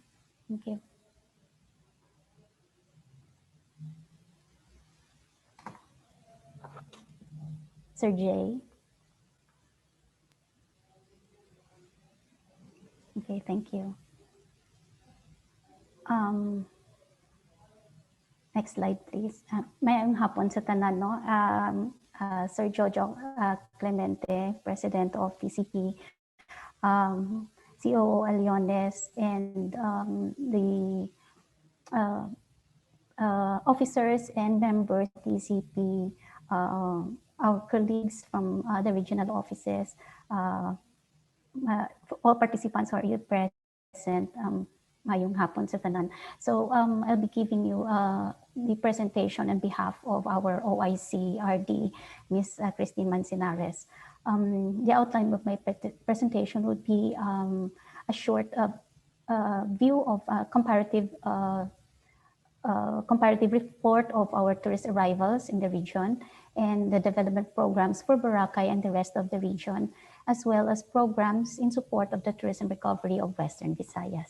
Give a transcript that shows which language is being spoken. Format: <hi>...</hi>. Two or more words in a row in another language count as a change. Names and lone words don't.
<en>Thank you. Sir Jay. Okay, thank you. Next slide, please.</en> <hil>Mayroong hapon sa tanan, no?</hil> <en>Sir Jojo Clemente, President of TCP, COO Aliones, and the officers and members of TCP, our colleagues from the regional offices, all participants are here present.</en> <hil>Mayong hapon sa tanan.</hil> <en>So I'll be giving you the presentation on behalf of our OIC RD, Ms. Christine Manzanares. The outline of my presentation would be a short view of comparative report of our tourist arrivals in the region and the development programs for Boracay and the rest of the region, as well as programs in support of the tourism recovery of Western Visayas.</en>